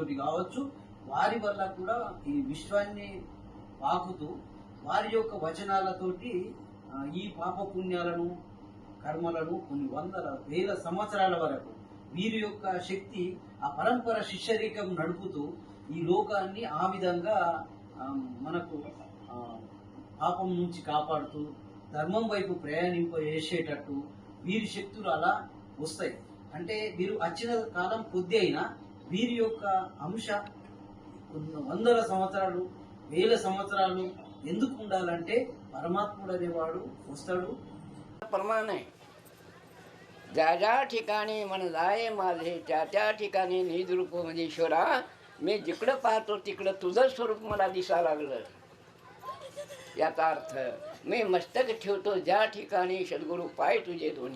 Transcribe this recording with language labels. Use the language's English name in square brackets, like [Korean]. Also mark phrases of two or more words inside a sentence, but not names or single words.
[Telugu] కావచ్చు వారి వల్ల కూడా ఈ విశ్వాన్ని పాకుతూ వారి యొక్క వచనాలతోటి ఈ పాప పుణ్యాలను కర్మలను కొన్ని వందల వేల సంవత్సరాల వరకు వీరి యొక్క శక్తి ఆ పరంపర శిష్యరికం నడుపుతూ ఈ లోకాన్ని ఆ విధంగా మనకు పాపం నుంచి కాపాడుతూ ధర్మం వైపు ప్రయాణింపజేసేటట్టు వీరి శక్తులు అలా వస్తాయి. అంటే వీరు వచ్చిన కాలం కొద్ది అయినా వీరి యొక్క అంశ వందల సంవత్సరాలు వేల సంవత్సరాలు ఎందుకు ఉండాలంటే పరమాత్ముడు అనేవాడు వస్తాడు. [Marathi] प्रमाण आहे. ज्या ज्या ठिकाणी मन जाये माझे त्या त्या ठिकाणी निजरूप म्हणजे ईश्वरा मी जिकडं पाहतो तिकडं तुझं स्वरूप मला दिसा लागलं. याचा अर्थ मी मस्तक ठेवतो ज्या ठिकाणी सद्गुरू पाय तुझे दोन्ही.